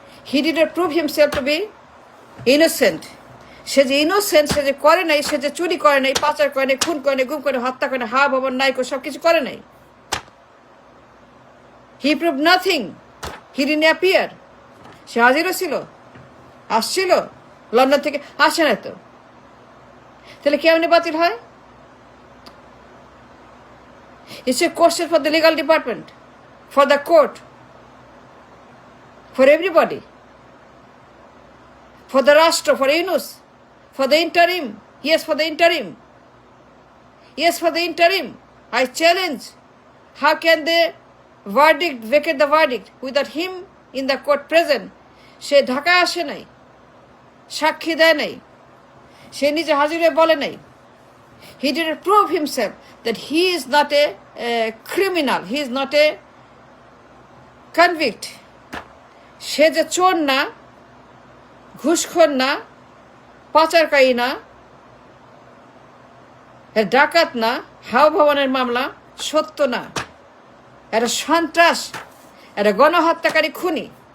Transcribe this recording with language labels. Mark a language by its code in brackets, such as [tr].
[en] He did not prove himself to be innocent. [bn] সে যে innocent, সে যে করে নাই, সে যে চুরি করে নাই, পাচার করে নাই, খুন করে নাই, গুম করে, হত্যা করে, হা ভবন নাই করে, সব কিছু করে নাই। [en] He prove nothing, he didn't appear. [bn] সে হাজিরও ছিল, আসছিল, লন্ডন থেকে আসে না তো, তাহলে কেমনে বাতিল হয়? [en] It's a question for the legal department, for the court, for everybody, for the Rashtra, for Yunus, for the interim. Yes, for the interim. Yes, for the interim. I challenge. How can they vacate the verdict without him in the court present? [bn] সে ঢাকায় আসে নাই, সাক্ষী দেয় নাই, সে নিজে হাজিরে বলে নাই। [en] He didn't prove himself that he is not a criminal, he is not a convict. [bn] সে যে চোর না, ঘুষখোর না, পাচারকারী না, ডাকাত না, হাও ভবনের মামলা সত্য না, এটা সন্ত্রাস, এটা গণহত্যাকারী, খুনি।